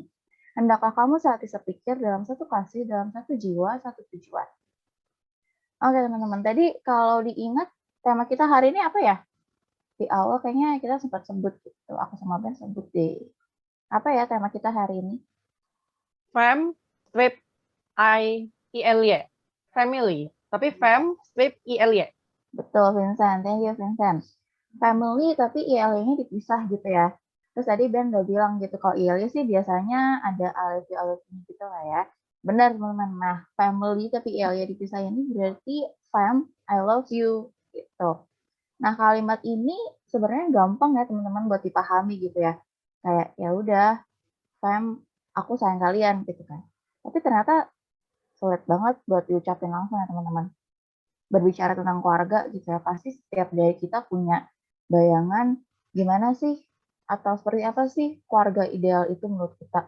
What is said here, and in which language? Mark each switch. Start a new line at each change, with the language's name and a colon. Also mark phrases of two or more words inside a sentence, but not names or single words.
Indonesian: Hendaklah kamu saat sepikir dalam satu kasih, dalam satu jiwa, satu tujuan. Oke teman-teman, tadi kalau diingat tema kita hari ini apa ya? Di awal kayaknya kita sempat sebut gitu, aku sama Ben sebut deh. Apa ya tema kita hari ini? Fam, strip, I-E-L-Y. Family, tapi fam, strip, I-L-Y. Betul Vincent,
English: thank you
Indonesian: Vincent. Family tapi IL-nya dipisah gitu ya. Terus tadi Ben udah bilang gitu, kalau IL sih biasanya ada alif-alifnya gitu lah ya. Benar teman-teman. Nah, family tapi IL-nya dipisah ini berarti fam,
English: I love you
Indonesian: gitu. Nah, kalimat ini sebenarnya gampang ya teman-teman buat dipahami gitu ya. Kayak ya udah, fam, aku sayang kalian gitu kan. Tapi ternyata sulit banget buat diucapin langsung ya teman-teman. Berbicara tentang keluarga gitu ya, pasti setiap dari kita punya bayangan gimana sih atau seperti apa sih keluarga ideal itu menurut kita.